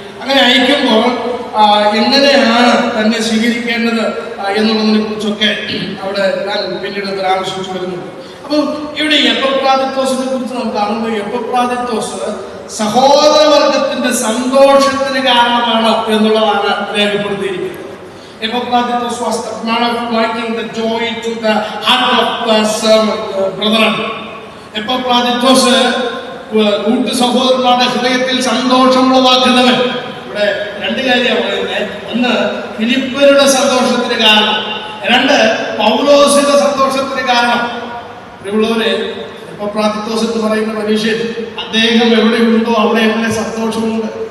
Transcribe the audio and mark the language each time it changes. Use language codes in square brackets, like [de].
[ml] അങ്ങനെ അയക്കുമ്പോൾ എങ്ങനെയാണ് തന്നെ സ്വീകരിക്കേണ്ടത് എന്നുള്ളതിനെ കുറിച്ചൊക്കെ അവിടെ ഞാൻ പിന്നീട് പരാമർശിച്ചു വരുന്നുണ്ട്. അപ്പോൾ ഇവിടെ എപ്പഫ്രാദിത്തോസിനെ കുറിച്ച് നമുക്ക് കാണുമ്പോൾ എപ്പഫ്രാദിത്തോസ് സഹോദരവർഗത്തിന്റെ സന്തോഷത്തിന് കാരണമാണ് എന്നുള്ളതാണ് രേഖപ്പെടുത്തിയിരിക്കുന്നത്. [en] Epaphroditus was the man of bringing the joy to the heart of the brethren. [ml] എപ്പഫ്രാദിത്തോസ് കൂട്ടു സഹോദരന്മാരുടെ ഹൃദയത്തിൽ സന്തോഷം ഉളവാക്കുന്നവൻ. ഇവിടെ 2 കാര്യമാണ് പറയുന്നത്. ഒന്ന്, ഫിലിപ്പരുടെ സന്തോഷത്തിന് കാരണം. 2, പൗലോസിന്റെ സന്തോഷത്തിന് കാരണം. ഇവിടെയുള്ളവരെ, എപ്പഫ്രാദിത്തോസ് എന്ന് പറയുന്ന മനുഷ്യൻ, അദ്ദേഹം എവിടെയുണ്ടോ അവിടെ എന്നെ സന്തോഷമുണ്ട്.